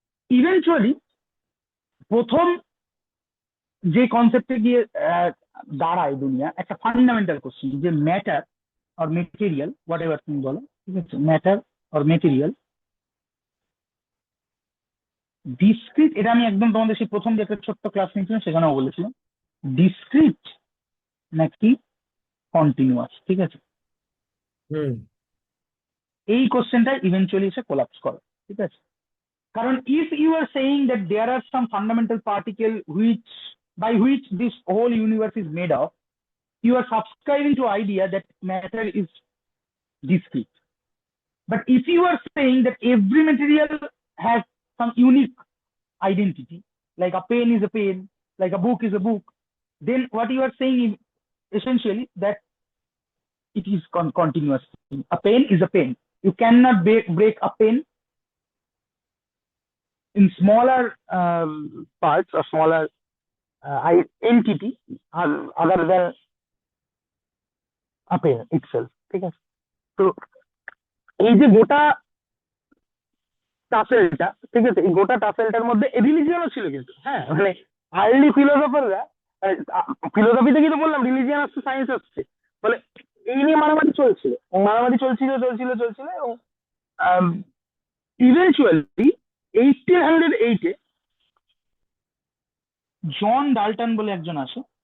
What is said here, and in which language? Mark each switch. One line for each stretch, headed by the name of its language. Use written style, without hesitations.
Bangla: Eventually প্রথম যে কনসেপ্টে গিয়ে দাঁড়ায় দুনিয়া, একটা ফান্ডামেন্টাল কোশ্চেন, যে matter or material, what ever তুমি বলো, ঠিক আছে, ম্যাটার অর মেটেরিয়াল, ডিসক্রিট, এটা আমি একদম তোমাদের সেই প্রথম যে একটা ছোট্ট ক্লাস নিয়েছিলাম সেখানেও বলেছিলাম, ডিসক্রিট নাকি কন্টিনিউয়াস। ঠিক আছে, হুম। এই কোশ্চেনটা ইভেনচুয়ালি এসে কোলাপস করে। ঠিক আছে, কারণ
English: If you are saying that there are some fundamental particle which by which this whole universe is made of, you are subscribing to idea that matter is discrete. But if you are saying that every material has some unique identity, like a pen is a pen, like a book is a book, then what you are saying is essentially that it is continuous. A pen is a pen. You cannot break a pen in smaller parts or smaller entity other than a pen itself.
Bangla: ঠিক আছে, তো এই যে গোটা টাসেলটা, ঠিক আছে, এই গোটা টাসেলটার মধ্যে রিলিজিয়নও ছিল কিন্তু, হ্যাঁ, মানে আর্লি ফিলোসফাররা, ফিলোসফিতে কিন্তু বললাম রিলিজিয়ান আসছে, সায়েন্স আসছে, বলে এই নিয়ে মারামারি চলছিল, মারামারি চলছিল চলছিল চলছিল, এবং ইভেনচুয়ালি 1808-এ জন ডাল্টন বলে একজন আসে।